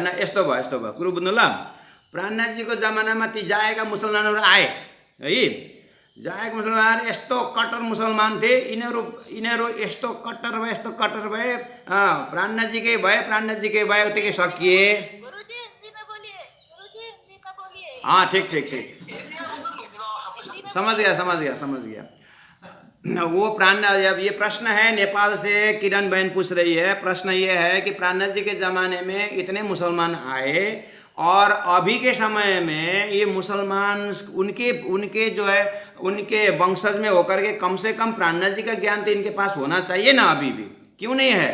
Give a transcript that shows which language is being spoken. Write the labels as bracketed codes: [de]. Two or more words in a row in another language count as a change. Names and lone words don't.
[ne] यस्तो भयो कुरो बुझ्नु ल। प्राणनाथजीको जमानामा ती जाएका मुसलमानहरू आए है। जाएका मुसलमान यस्तो कट्टर मुसलमान थिए। यिनीहरू यस्तो कट्टर भए प्राणनाथजीकै भए उतिकै सकिए। [hi] हाँ ठीक समझ गया। वो प्राणनाथ, अब ये प्रश्न है नेपाल से किरण बहन पूछ रही है। प्रश्न ये है कि प्राणनाथ जी के ज़माने में इतने मुसलमान आए, और अभी के समय में ये मुसलमान उनके जो है उनके वंशज में होकर के कम से कम प्राणनाथ जी का ज्ञान तो इनके पास होना चाहिए ना, अभी भी क्यों नहीं है?